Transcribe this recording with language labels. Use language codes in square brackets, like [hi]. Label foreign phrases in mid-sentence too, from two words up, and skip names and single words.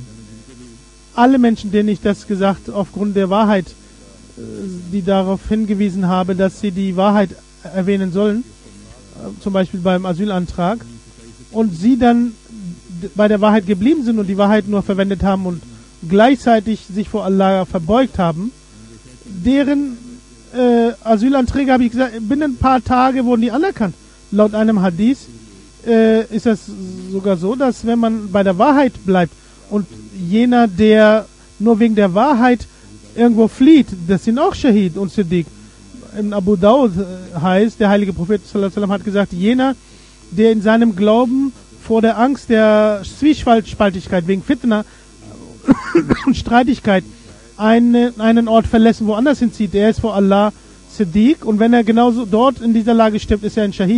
[de] Alle Menschen, denen ich das gesagt, aufgrund der Wahrheit, die darauf hingewiesen habe, dass sie die Wahrheit erwähnen sollen, zum Beispiel beim Asylantrag, und sie dann bei der Wahrheit geblieben sind und die Wahrheit nur verwendet haben und gleichzeitig sich vor Allah verbeugt haben, deren Asylanträge, habe ich gesagt, binnen ein paar Tage wurden die anerkannt. Laut einem Hadith ist es sogar so, dass wenn man bei der Wahrheit bleibt und jener, der nur wegen der Wahrheit irgendwo flieht, das sind auch Shahid und Siddiq. In Abu Dawud heißt, der heilige Prophet [ar] صلى الله عليه وسلم [de] hat gesagt, jener, der in seinem Glauben vor der Angst der Zwiespaltigkeit wegen Fitna und Streitigkeit einen Ort verlässt, woanders hinzieht, der ist vor Allah Siddiq, und wenn er genauso dort in dieser Lage stirbt, ist er ein Shahid.